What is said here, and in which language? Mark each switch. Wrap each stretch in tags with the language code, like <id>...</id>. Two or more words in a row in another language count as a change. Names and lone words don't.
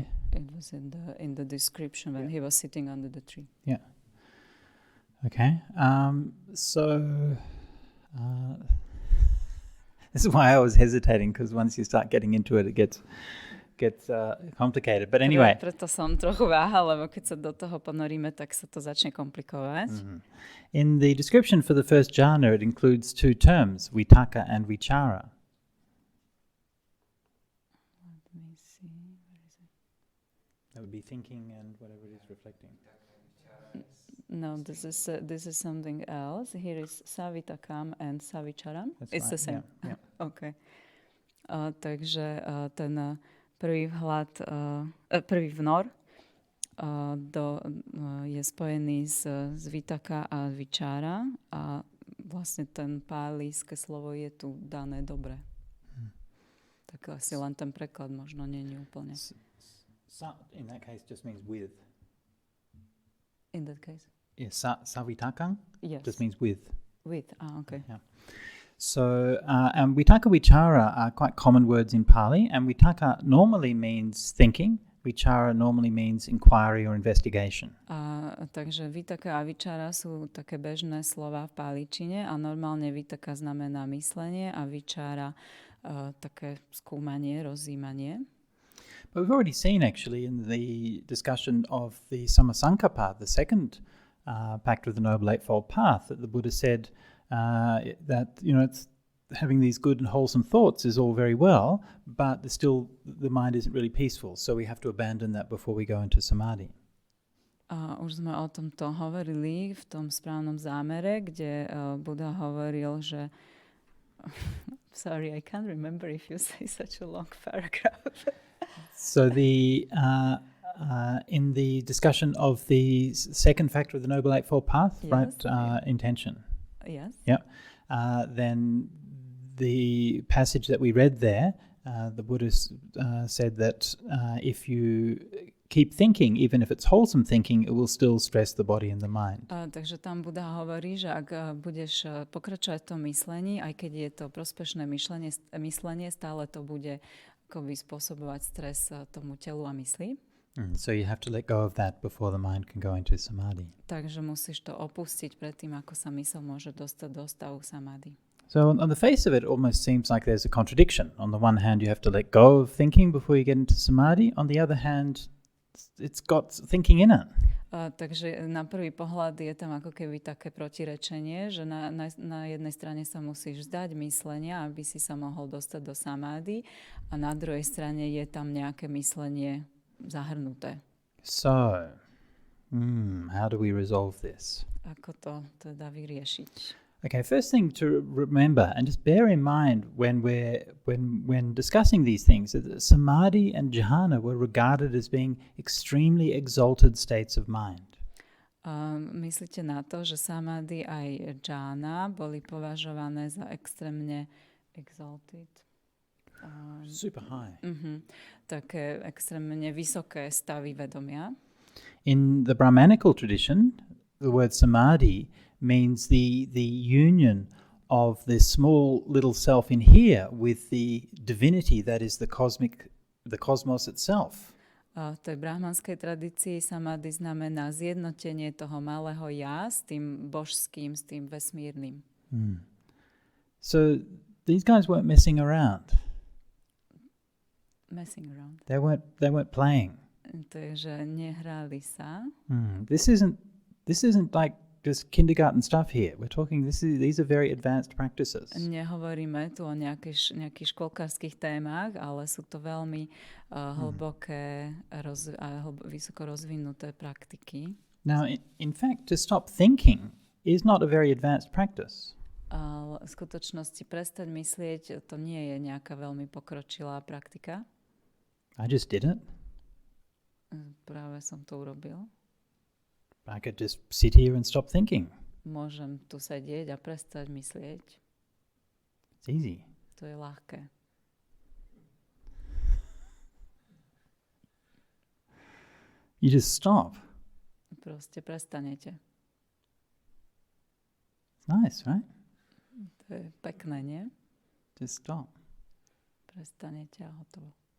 <en>it was in the description when he was sitting under the tree. Yeah. Okay. So this is why I was hesitating, because once you start getting into it, it gets complicated. But anyway.</en> <sk>Preto som trochu váhala, lebo keď sa do toho ponoríme, tak sa to začne komplikovať. Mm-hmm.</sk> <en>In the description for the first jhana, it includes two terms, vitaka and vichara. Let me see. Where is it? That would be thinking and whatever it is, reflecting. No, this is something else. Here is savitakam and savicharam. That's It's right. the same. Yeah. Okay.</en> <sk>Takže ten prvý vhľad, prvý vnor je spojený s vitaka a vichara, a vlastne ten pálíske slovo je tu dané dobre. Tak asi len ten preklad možno nie je úplne.</sk> <en>In that case just means with. In that case? Yes, savitakam Yes. just means with. With, okay. Yeah. So, and vitaka, vichara are quite common words in Pali, and vitaka normally means thinking, vichara normally means inquiry or investigation.</en> <sk>Takže vitaka a vichara sú také bežné slova v páličine, a normálne vitaka znamená myslenie a vichara také skúmanie, rozjímanie.</sk> <en>But we've already seen actually in the discussion of the Samasankappa, the second pact of the Noble Eightfold Path, that the Buddha said that, it's having these good and wholesome thoughts is all very well, but the mind isn't really peaceful, so we have to abandon that before we go into samadhi.</en> <sk>Už sme o tomto hovorili v tom správnom zámere, kde Buddha hovoril, že</sk> <en>sorry, I can't remember if you say such a long paragraph. So in the discussion of the second factor of the Noble Eightfold Path, yes, right, intention. Yes. Yeah. Then the passage that we read there, the Buddha said that if you keep thinking, even if it's wholesome thinking, it will still stress the body and the mind.</en> <sk>Takže tam Buddha hovorí, že ak budeš pokračovať v tom myslení, aj keď je to prospešné myslenie, stále to bude akoby spôsobovať stres tomu telu a mysli.</sk> <en>So you have to let go of that before the mind can go into samadhi.</en> <sk>Takže musíš to opustiť predtým, ako sa mysl môže dostať do stavu samadhi.</sk> <en>So on the face of it almost seems like there's a contradiction. On the one hand, you have to let go of thinking before you get into samadhi. On the other hand, it's got thinking in it.</en> <sk>Takže na prvý pohľad je tam ako keby také protirečenie, že na jednej strane sa musíš vzdať myslenia, aby si sa mohol dostať do samády, a na druhej strane je tam nejaké myslenie zahrnuté.</sk> <en>So, how do we resolve this?</en> <sk>Ako to teda vyriešiť?</sk> <en>Okay, first thing to remember, and just bear in mind when discussing these things, that samadhi and jhana were regarded as being extremely exalted states of mind.</en> <sk>Myslíte na to, že samadhi aj jhana boli považované za extrémne exalted?</sk> <en>Super high.</en> <sk>Také extrémne vysoké stavy vedomia.</sk> <en>In the Brahmanical tradition, the word samadhi means the union of the small little self in here with the divinity that is the cosmos itself.</en> <sk>V tej brahmanskej tradícii samadhi znamená zjednotenie toho malého ja s tým božským, s tým vesmírnym.</sk> <en>So these guys weren't messing around. Messing around. They weren't playing.</en> <sk>Takže nehrali sa.</sk> <en>This isn't like just kindergarten stuff here. We're talking, these are very advanced practices.</en> <sk>Nehovoríme tu o nejakých školkárskych témach, ale sú to veľmi hlboké vysoko rozvinuté praktiky.</sk> <en>Now, in fact, to stop thinking is not a very advanced practice.</en> <sk>V skutočnosti prestať myslieť, to nie je nejaká veľmi pokročilá praktika.</sk> <en>I just did it.</en> <sk>Práve som to urobil.</sk> <en>I could just sit here and stop thinking.</en> <sk>Môžem tu sedieť a prestať myslieť.</sk> <en>It's easy.</en> <sk>To je ľahké.</sk> <en>You just stop.</en> <sk>Proste prestanete.</sk> <en>It's nice, right?</en> <sk>To je pekné, nie?</sk> <en>Just stop.</en> <sk>Prestanete a hotovo.</sk>